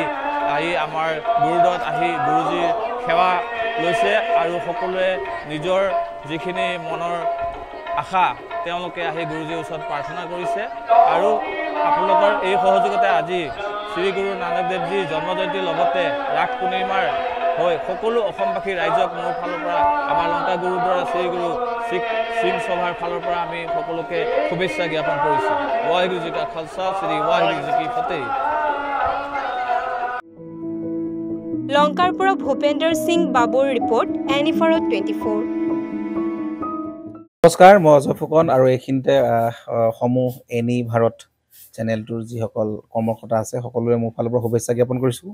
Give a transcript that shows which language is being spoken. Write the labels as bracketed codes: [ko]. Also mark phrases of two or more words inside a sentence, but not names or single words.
[as] আমাৰ গুৰুদ্বাৰত আহি গুৰুজীৰ সেৱা লৈছে আৰু সকলোৱে নিজৰ যিখিনি মনৰ আশা তেওঁলোকে আহি গুৰুজীৰ ওচৰত প্ৰাৰ্থনা কৰিছে আৰু আপোনালোকৰ এই সহযোগিতা আজি শ্ৰী গুৰু নানক দেৱজীৰ জন্ম জয়ন্তীৰ লগতে ৰাস পূৰ্ণিমাৰ হৈ সকলো অসমবাসী ৰাইজক মোৰ ফালৰ পৰা আমাৰ লংকা গুৰুদ্বাৰা শ্ৰী গুৰু শিখ সিং সভাৰ ফালৰ পৰা আমি সকলোকে শুভেচ্ছা জ্ঞাপন কৰিছোঁ। [pa] ਵਾਹਿਗੁਰੂ ਜੀ ਕਾ ਖਾਲਸਾ ਸ੍ਰੀ ਵਾਹਿਗੁਰੂ ਜੀ ਕੀ ਫ਼ਤਹਿ। [as] লংকাৰ পৰা ভূপেন্দ্ৰ সিং বাবুৰ ৰিপৰ্ট এনিফাৰত 24। নমস্কাৰ, মই অজয় ফুকন আৰু এইখিনিতে সমূহ এনি ভাৰত চেনেলটোৰ যিসকল কৰ্মকৰ্তা আছে সকলোৰে মোৰ ফালৰ পৰা শুভেচ্ছা জ্ঞাপন কৰিছোঁ।